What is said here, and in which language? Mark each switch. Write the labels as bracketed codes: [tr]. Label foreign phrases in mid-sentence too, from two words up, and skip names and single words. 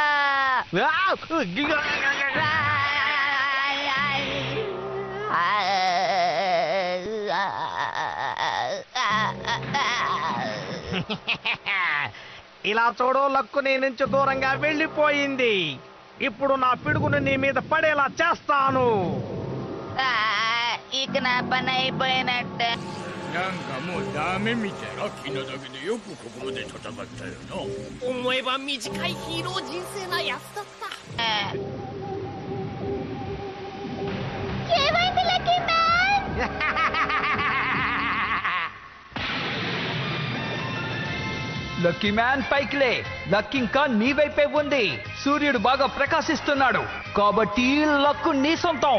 [te] ఇలా చూడు, లక్కు నీ నుంచి దూరంగా వెళ్ళిపోయింది. ఇప్పుడు నా పిడుగును నీ మీద పడేలా చేస్తాను. ఇక నా పని అయిపోయినట్టే. [ja] なんかもうダメみたい。ラッキーなだけでよくここまで戦ったよな。思えば短いヒーロー人生なやつだった。 [te] ఏమైంది లక్కీ మ్యాన్? లక్కీ మ్యాన్ పైకిలే. లక్ ఇంకా నీ వైపే ఉంది. సూర్యుడు బాగా ప్రకాశిస్తున్నాడు కాబట్టి లక్ నీ సొంతం.